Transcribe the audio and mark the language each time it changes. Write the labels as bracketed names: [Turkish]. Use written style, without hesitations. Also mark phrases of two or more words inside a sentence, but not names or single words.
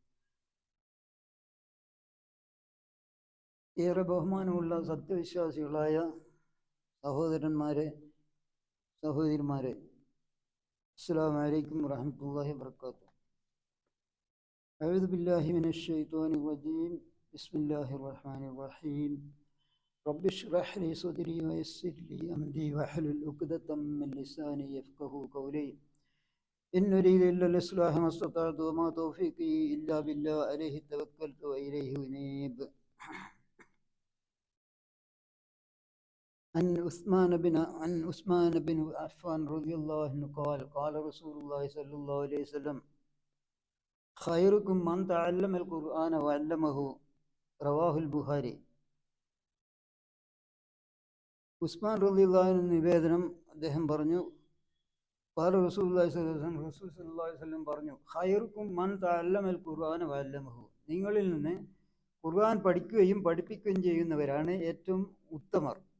[Malayalam] ഏറെ ബഹുമാനമുള്ള സത്യവിശ്വാസികളായ സഹോദരന്മാരെ, സഹോദരിമാരെ, [Arabic] السلام عليكم ورحمة الله وبركاته. أعوذ بالله من الشيطان الرجيم. بسم الله الرحمن الرحيم. رب اشرح لي صدري ويسر لي أمري واحلل عقدة من لساني يفقهوا قولي. إن أريد إلا الإصلاح ما استطعت وما توفيقي إلا بالله عليه توكلت وإليه أنيب. عن عثمان بن عفان رضي الله عنه قال قال رسول الله صلى الله عليه وسلم خيركم من تعلم القرآن وعلمه. رواه البخاري. ഉസ്മാൻ رضي الله عنه [Malayalam] നിവേദനം, അദ്ദേഹം പറഞ്ഞു, [Arabic] قال رسول الله صلى الله عليه وسلم رسول صلى الله عليه وسلم പറഞ്ഞു, خيركم من تعلم القرآن وعلمه. [Malayalam] നിങ്ങളിൽ നിന്ന് ഖുർആൻ പഠിക്കുകയും പഠിപ്പിക്കുകയും ചെയ്യുന്നവരാണ് ഏറ്റവും ഉത്തമർ.